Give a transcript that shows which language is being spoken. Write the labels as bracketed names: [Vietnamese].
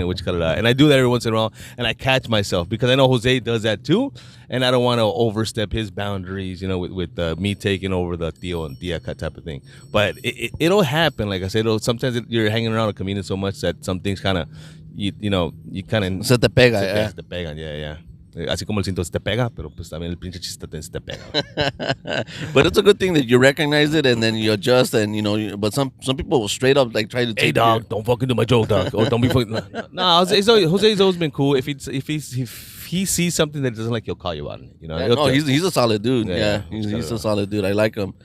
[English] And I do that every once in a while, and I catch myself because I know Jose does that too, and I don't want to overstep his boundaries. With me taking over the tío and tía type of thing. But it'll happen. Like I said, sometimes you're hanging around a comedian so much that some things kind of, you kind of [Spanish] se te pega, se te pegan, yeah. Así como el cinto se te pega, pero pues también el pinche chiste se te pega. [English] But it's a good thing that you recognize it and then you adjust and but some people will straight up like try to hey dog, don't fucking do my joke, dog. Or don't be fucking no. Jose's always been cool. If he sees something that he doesn't like, he'll call you out on it. No, he's a solid dude. Yeah, he's a solid dude. I like him.